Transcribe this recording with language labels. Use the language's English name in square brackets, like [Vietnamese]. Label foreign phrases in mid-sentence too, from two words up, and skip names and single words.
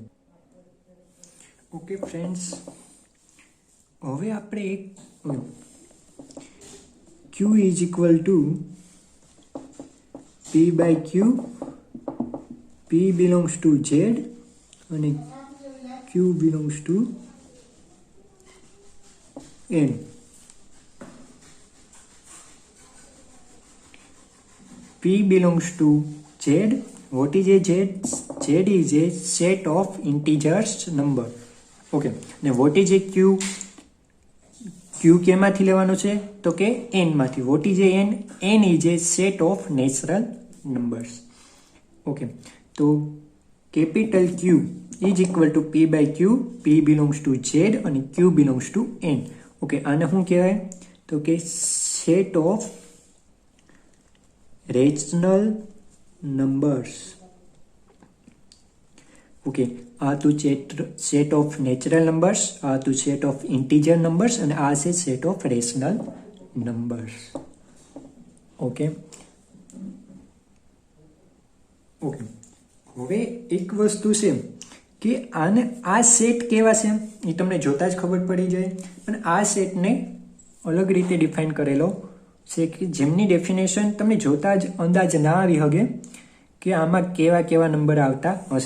[English] Okay friends, [Gujarati] હવે આપણે એક [English] Q is equal to P by Q, P belongs to Z અને Q belongs to N. P belongs to Z. What is a Z? Z is a set of integers number. Okay. Now what is a Q? Q [Gujarati] કેમાંથી લેવાનો છે? તો કે N માંથી. [English] What is a N? N is a set of natural numbers. Okay. તો capital Q is equal to P by Q. P belongs to Z અને Q belongs to N. [Gujarati] Okay. આને શું કહેવાય? તો કે [English] set of rational numbers. ઓકે, [Gujarati] આ તો [English] set of natural numbers, [Gujarati] આ તો [English] set of integer numbers, [Gujarati] અને આ છે [English] set of rational numbers. [Gujarati] ઓકે ઓકે, હવે એક વસ્તુ છે કે આને આ સેટ કેવા છે એ તમને જોતા જ ખબર પડી જાય, પણ આ સેટને અલગ રીતે ડિફાઇન કરેલો છે કે જેમની ડેફિનેશન તમને જોતા જ અંદાજ ના આવી શકે કે આમાં કેવા કેવા નંબર આવતા હશે.